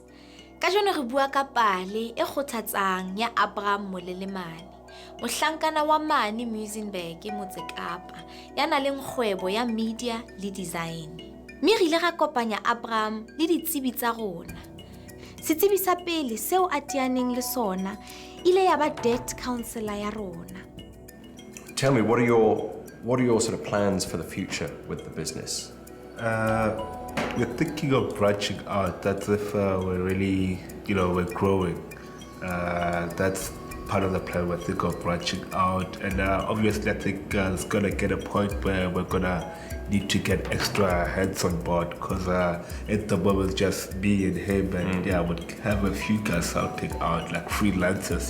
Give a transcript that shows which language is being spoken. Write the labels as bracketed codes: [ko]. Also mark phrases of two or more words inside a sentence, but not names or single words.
[st] Ka jone re bua ka pale e kgothatsang ya Abram Molelemane, mohlankana wa mane Muizenberg motse Kapa, ya nang le kgwebo ya media le design. Mme re ile ra kopanya Abram le ditsebi tsa rona. Setsebi sa pele seo a tianeng le sona ile ya ba [en] debt counsellor [st] ya rona. [en] Tell me, what are your sort of plans for the future with the business? We're thinking of branching out. That's if we're really, we're growing. That's part of the plan. We're thinking of branching out, and obviously I think it's gonna get a point where we're gonna need to get extra heads on board, because at the moment just me and him, and I would have a few guys helping out, like freelancers.